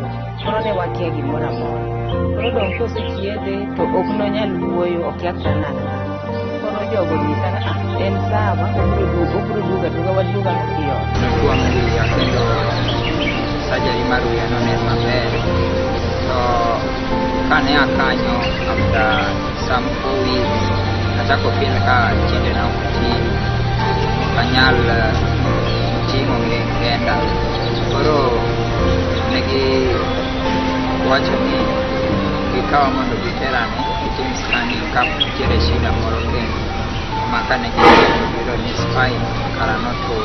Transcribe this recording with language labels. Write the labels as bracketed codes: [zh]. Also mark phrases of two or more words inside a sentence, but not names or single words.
[luo] Koro ne wakia gimoro amora. Koro dong' kosechiedhe to ok nonyal wuoyo, okia kata nang'o. Koro jogo nyisa en sawa, obiro duga waduga e ot. Notuomo wiya kendo surgery mar wiya nonen maber. To kane akanyo [en] after some 4 weeks [luo] achako feel ka tiendena ok ti, kanyal ting'o kenda. Koro negi wacho ni gikawa mondo giterane gitim scanning ka nitiere shida moro kendo makane giyudo ni spine kara notur.